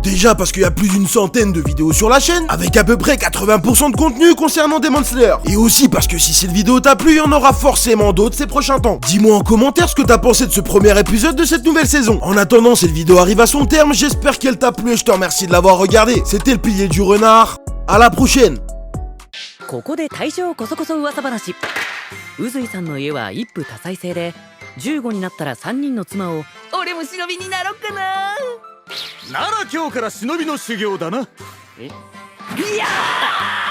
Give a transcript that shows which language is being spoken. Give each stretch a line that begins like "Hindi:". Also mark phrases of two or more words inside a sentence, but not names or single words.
French: Déjà parce qu'il y a plus d'une centaine de vidéos sur la chaîne, avec à peu près 80% de contenu concernant Demon Slayer. Et aussi parce que si cette vidéo t'a plu, il y en aura forcément d'autres ces prochains temps. Dis-moi en commentaire ce que t'as pensé de ce premier épisode de cette nouvelle saison. En attendant, cette vidéo arrive à son terme, j'espère qu'elle t'a plu et je te remercie de l'avoir regardé. C'était le pilier du renard, à la prochaine!
Japanese: ここで大正こそこそ噂話。宇髄さんの家は一夫多妻制で、15になったら3人の妻を。俺も忍びになろっかな。なら今日から忍びの修行だな。いやー